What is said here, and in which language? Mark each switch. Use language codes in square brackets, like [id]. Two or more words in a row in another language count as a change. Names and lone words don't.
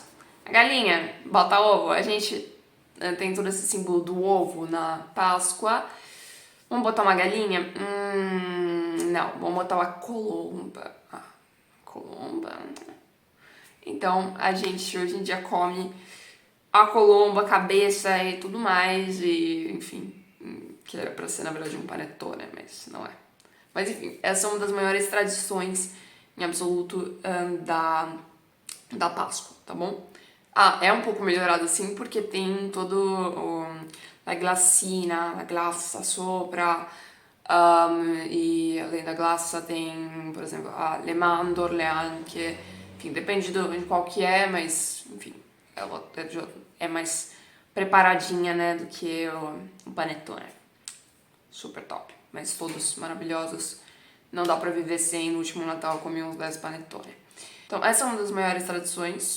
[pt] A galinha bota ovo, a gente tem todo esse símbolo do ovo na Páscoa. Vamos botar uma galinha? Não, vamos botar uma colomba. Colomba? Então, a gente hoje em dia come a colomba, a cabeça e tudo mais, e enfim, que era pra ser na verdade um panettone, mas não é. Mas enfim, essa é uma das maiores tradições em absoluto da Páscoa, tá bom? É um pouco melhorado assim porque tem todo a [it] glassa sopra, [pt] e além da glassa tem, por exemplo, [it] le mandorle anche, [pt] enfim, depende de qual que é, mas enfim, ela é mais preparadinha, né, do que o panettone. Super top, mas todos maravilhosos. Não dá pra viver sem. No último Natal eu comi uns 10 panettone. Então essa é uma das maiores tradições.